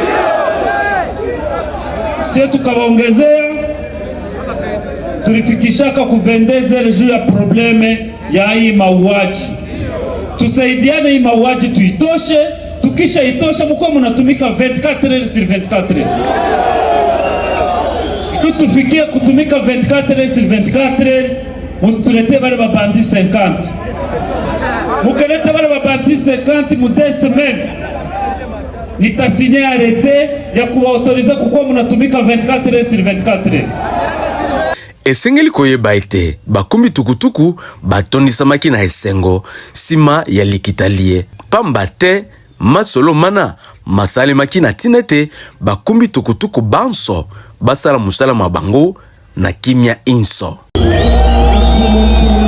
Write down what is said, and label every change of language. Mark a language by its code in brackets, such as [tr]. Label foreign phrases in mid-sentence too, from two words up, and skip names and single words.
[sw] Sisi tukawaongezea tulifikishaka ku 22h juu ya probleme ya hii mauaji. Tusaidiane hii mauaji tuitoshe, tukisha itosha mko mnatumika 24h sur 24h. Tufikie kutumika 24h sur 24h, mutulete wale babandi 50. Mukelete wale babandi 50 mu 2 semaines. Nitasinye arrêté ya kuwaautoriza kukuwa mnatumika 24h sur 24h. [ln] Esengeli koyeba ete bakumi tukutuku batonisamaki na esengo sima ya likitalie pamba te masolo mana masalemaki na tinete bakumi tukutuku banso basala musala mabango na kimia inso.